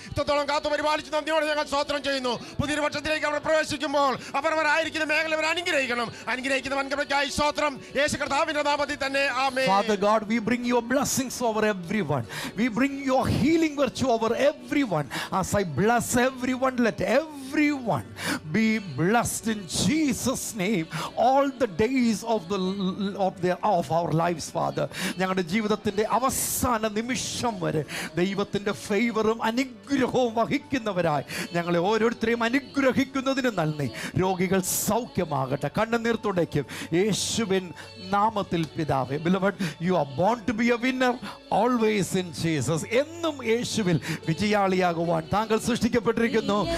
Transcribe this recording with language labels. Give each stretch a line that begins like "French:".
Malayalam: ഇത്രത്തോളം കാത്തു പരിപാലിച്ച് നന്ദിയോടെ ഞങ്ങൾ സ്തോത്രം ചെയ്യുന്നു. പുതിയൊരു വർഷത്തിലേക്ക് അവർ പ്രവേശിക്കുമ്പോൾ അവരവരായിരിക്കുന്ന മേഖല അവർ അനുഗ്രഹിക്കണം. അനുഗ്രഹിക്കുന്ന വൻകൃപയ്ക്കായി സ്തോത്രം. യേശു കർത്താവിന്റെ നാമത്തിൽ തന്നെ ആമേൻ.
English: Father God, we bring your blessings over everyone. We bring your healing virtue over everyone. As I bless everyone, let everyone be blessed in Jesus' name all the days of our lives, Father.
Malayalam: ഞങ്ങളുടെ ജീവിതത്തിന്റെ അവസാന നിമിഷം വരെ ദൈവത്തിന്റെ ഫേവറും അനുഗ്രഹവും വഹിക്കുന്നവരായി ഞങ്ങളെ ഓരോരുത്തരെയും അനുഗ്രഹിക്കുന്നതിന് നന്ദി. രോഗികൾ സൗഖ്യമാകട്ടെ, കണ്ണുനീർ തുടയ്ക്കും യേശുവിൻ നാമത്തിൽ പിതാവേ.
English: Beloved, you are born to be a winner always in Jesus.
Malayalam: എന്നും യേശുവിൽ വിജയാളിയാകുവാൻ താങ്കൾ സൃഷ്ടിക്കപ്പെട്ടിരിക്കുന്നു.